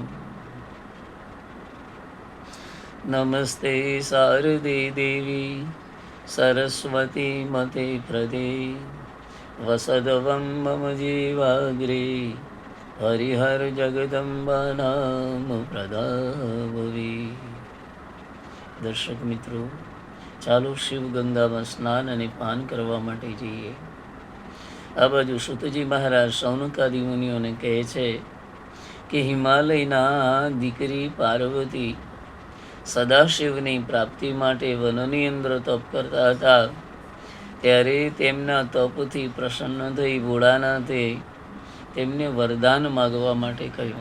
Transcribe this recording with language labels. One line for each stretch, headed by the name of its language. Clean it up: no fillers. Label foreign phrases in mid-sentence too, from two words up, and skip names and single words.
Sanskrit: नमस्ते शारदे देवी सरस्वती मते प्रदे वसदवं मम जीवाग्रे हरिहर जगदम्बा नाम प्रदाभवे।
Gujarati: દર્શક મિત્રો, ચાલો શિવ ગંગામાં સ્નાન અને પાન કરવા માટે જઈએ। આ બાજુ સુતજી મહારાજ સૌનકાદી મુનિઓને કહે છે કે હિમાલયના દીકરી પાર્વતી સદાશિવની પ્રાપ્તિ માટે વનની અંદર તપ કરતા હતા, ત્યારે તેમના તપથી પ્રસન્ન થઈ ભોળાનાથે તેમને વરદાન માગવા માટે કહ્યું।